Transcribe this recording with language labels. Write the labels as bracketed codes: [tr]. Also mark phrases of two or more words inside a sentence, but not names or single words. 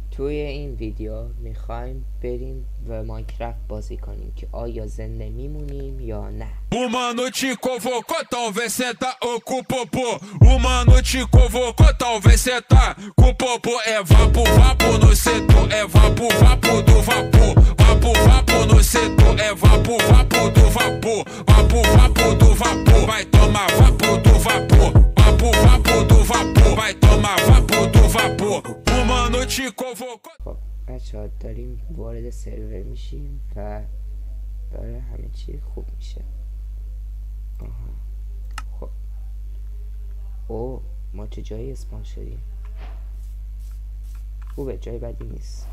[fa] توی این ویدیو میخوایم بریم و ماینکرافت بازی کنیم که آیا زنده میمونیم یا نه. [pt] Uma noite convocou, talvez cê tá com o popô. Uma noite convocou, talvez cê tá com o popô. É vapo, vapo no setor, é vapo, vapo do vapor. Vapo, vapo no setor, é vapo, vapo do vapor. Vapo, vapo do vapor, vai tomar vapo do vapor. Vapo, vapo do vapor, vai tomar vapo do vapor. Uma noite convocou. [fa] خب بچه ها داریم وارد سرور میشیم و داره همه چی خوب میشه. خب او ما چه جایی اسپان شدیم؟ خوبه، جای بدی نیست.